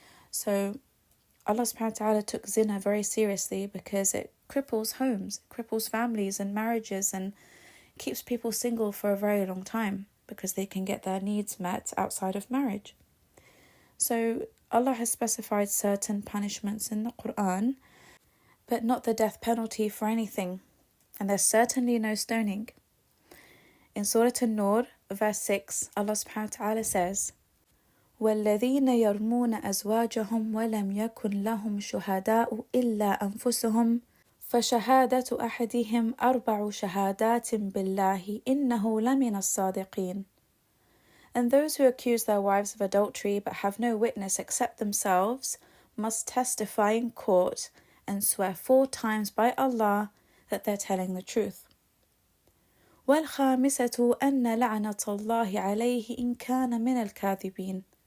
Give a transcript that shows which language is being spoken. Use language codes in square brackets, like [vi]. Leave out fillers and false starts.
[en] So Allah subhanahu wa ta'ala took zina very seriously because it cripples homes, it cripples families and marriages, and keeps people single for a very long time because they can get their needs met outside of marriage. So Allah has specified certain punishments in the Quran, but not the death penalty for anything. And there's certainly no stoning. In Surah An-Nur, verse 6, Allah subhanahu wa ta'ala says, [ar] وَالَّذِينَ يَرْمُونَ أَزْوَاجَهُمْ وَلَمْ يَكُنْ لَهُمْ شُهَدَاءُ إِلَّا أَنفُسُهُمْ فَشَهَادَةُ أَحَدِهِمْ 4 شَهَادَاتٍ بِاللَّهِ إِنَّهُ لَمِنَ الصَّادِقِينَ. [en] And those who accuse their wives of adultery but have no witness except themselves must testify in court and swear 4 times by Allah that they're telling the truth. [ar] وَالْخَامِسَةُ أَنَّ لَعْنَةَ اللَّهِ عَلَيْهِ إِنْ كَانَ مِنَ الْكَاذِبِينَ.